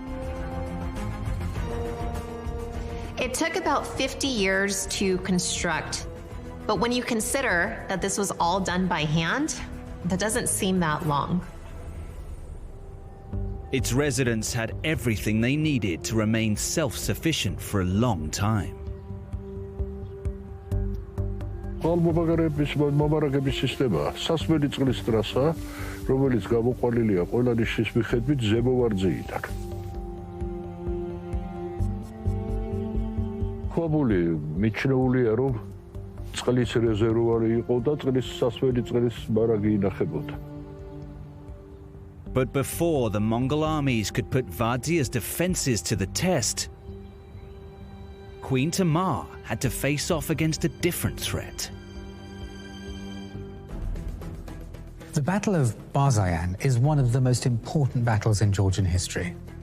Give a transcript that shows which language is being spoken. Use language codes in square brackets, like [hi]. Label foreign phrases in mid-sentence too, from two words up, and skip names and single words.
[en] It took about 50 years to construct, but when you consider that this was all done by hand, that doesn't seem that long. Its residents had everything they needed to remain self-sufficient for a long time. [ka] მომარაგების სისტემა სასმელი წყლის ტრასა, რომელიც გამოყვანილია ყველა ნიშის მიხედვით ზემო ვარძიიდან. ქვაბული მიჩნეულია, რომ წყლის რეზერვუარი იყო და წყლის სასმელი წყლის მარაგი ინახებოდა. [en] But before the Mongol armies could put Vardzia's defenses to the test, Queen Tamar had to face off against a different threat. The Battle of Barzayan is one of the most important battles in Georgian history.